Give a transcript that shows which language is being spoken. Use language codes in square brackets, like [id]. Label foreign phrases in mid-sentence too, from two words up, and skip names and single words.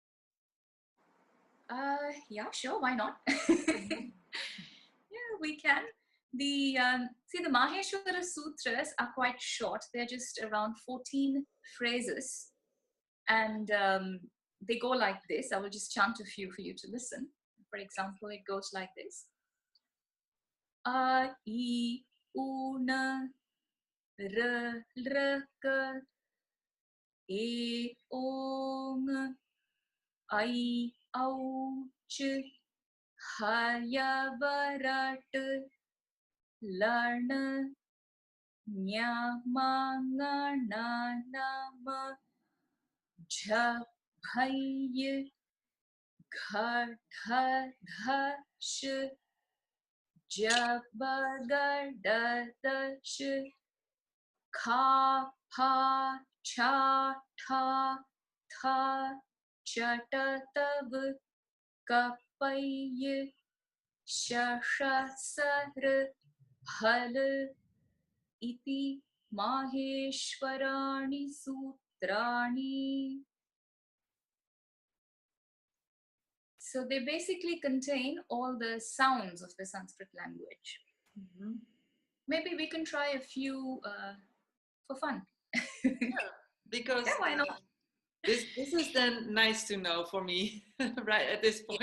[en] Yeah, sure, why not? Yeah, we can. The Maheshwara Sutras are quite short. They're just around 14 phrases. And they go like this. I will just chant a few for you to listen. For example, it goes like this. [sa] A, I, U, N, R, R, K, E, O, Ng, I, Au, Ch, Haya, Varat, Larna, Nya, Ma, Nga, Na, Nama, Jha, Bhai, Gha, Dha, Dha, Sh, Jabba, Ga, Da, Da, Sh, Kha, Pa, Cha, Tha, Tha, Chata, Tab, Kapai, Shasha, Sar, Hal, Iti, Maheshwarani, Sutrani. [en] So they basically contain all the sounds of the Sanskrit language. Mm-hmm. Maybe we can try a few for fun. Yeah, because yeah, why not? This is then nice to know for me right at this point.